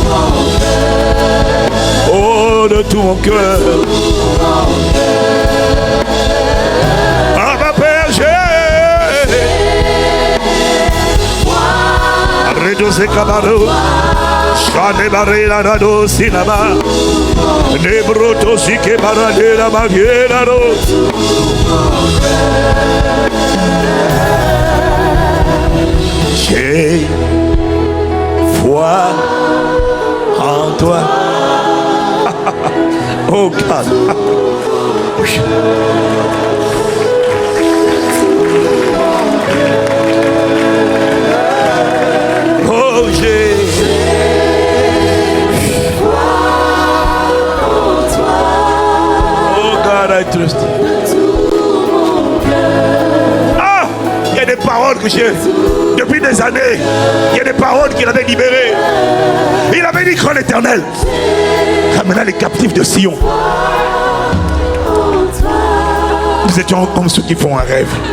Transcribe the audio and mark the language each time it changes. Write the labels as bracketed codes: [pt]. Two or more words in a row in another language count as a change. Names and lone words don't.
[fr] Oh, de tout mon cœur. Ah, ma Père, j'ai. Arrête de ces cabarets. Shane barela rado sinaba. Nebroto sike baradela baviera ro. J'ai foi en toi. [en] Oh God. Oh, j'ai oh God, I trust you. [fr] Ah, il y a des paroles que j'ai depuis des années. Il y a des paroles qu'il avait libérées. Il avait dit que l'Éternel ramena les captifs de Sion. Nous étions comme ceux qui font un rêve.